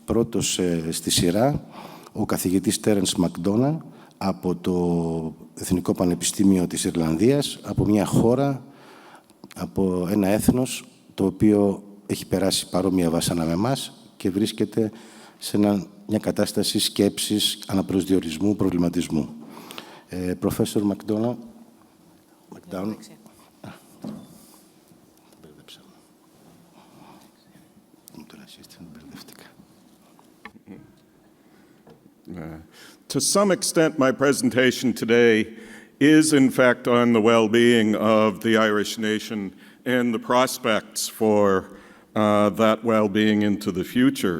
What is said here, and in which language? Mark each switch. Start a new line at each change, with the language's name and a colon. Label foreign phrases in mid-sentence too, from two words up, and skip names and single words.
Greek: Πρώτος στη σειρά, ο καθηγητής Terrence McDonough από το Εθνικό Πανεπιστήμιο της Ιρλανδίας, από μια χώρα, από ένα έθνος το οποίο έχει περάσει παρόμοια βάσανα με εμάς και βρίσκεται σε μια κατάσταση σκέψης, αναπροσδιορισμού, προβληματισμού.
English: Professor McDonough. To some extent, my presentation today is, in fact, on the well-being of the Irish nation and the prospects for that well-being into the future.